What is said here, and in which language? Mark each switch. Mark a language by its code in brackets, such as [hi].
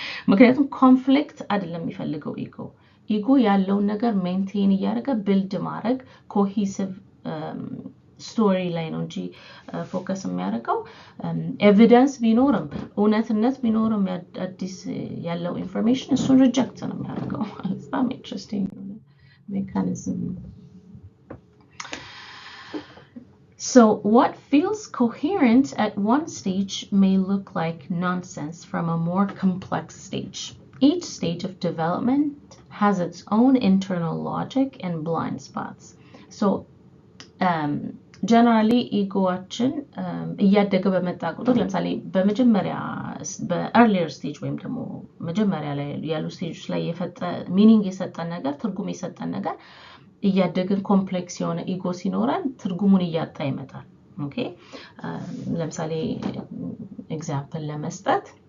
[am] ምክንያቱም ኮንፍሊክት አይደለም የሚፈልገው ኢጎ ያለውን ነገር ሜንቴን ያደርጋ ቢልድ ማድረግ ኮሄሲቭ ስቶሪ ላይ ነው እንጂ ፎከስ የሚያደርገው ኤቪደንስ ቢኖርም እውነትነት ቢኖርም አዲስ ያለው ኢንፎርሜሽን እሱን ሪጀክት ነው የሚያደርገው በጣም ኢንትረስቲንግ mechanism. [en] So what feels coherent at one stage may look like nonsense from a more complex stage. Each stage of development has its own internal logic and blind spots. [am] So generally egoአችን እያደገ በመጣ ቁጥር ለምሳሌ በመጀመሪያ በearlier stage ወይም ደግሞ መጀመሪያ ላይ ያሉ ስቴጆች ላይ ሚኒንግ የሰጠን ነገር ትርጉም የሰጠን ነገር እያደገን ኮምፕሌክስ የሆነ ኢጎ ሲኖረን ትርጉሙን እያጣ ይመጣል ኦኬ ለምሳሌ ኤግዛምፕል ለመስጠት